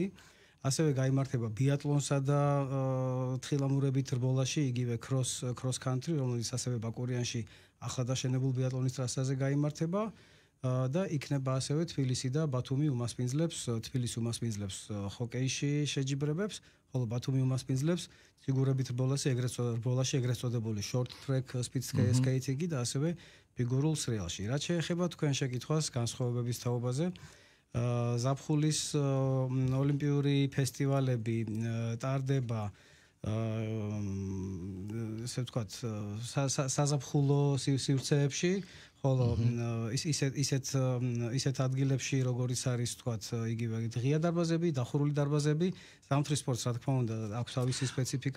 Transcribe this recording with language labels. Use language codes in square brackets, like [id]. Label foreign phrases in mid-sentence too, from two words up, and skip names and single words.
[ka] ასევე გაიმართება ბიატლონსა და თხილამურებით რბოლაში, იგივე [en] cross country, [ka] რომელიც ასევე ბაკურიანში ახლა დაშენებულ ბიატლონის ტრასაზე გაიმართება და იქნება ასევე თბილისი და ბათუმი უმასპინძლებს, თბილისი უმასპინძლებს ჰოკეიში შეჯიბრებებს, ხოლო ბათუმი უმასპინძლებს ფიგურებით რბოლაში, ეგრეთ წოდებული [en] short track speed skating [ka] და ასევე ფიგურულ სრიალში. რაც შეეხება თქვენ შეკითხვას განსხვავებების თაობაზე, ზაფხულის ოლიმპიური ფესტივალები ტარდება ესე ვთქვათ საზაფხულო სივრცეებში, ხოლო ისეთ ადგილებში, როგორიც არის ვთქვათ იგივე ღია დარბაზები, დახურული დარბაზები, ზამთრის სპორტს რა თქმა უნდა აქვს თავისი სპეციფიკა.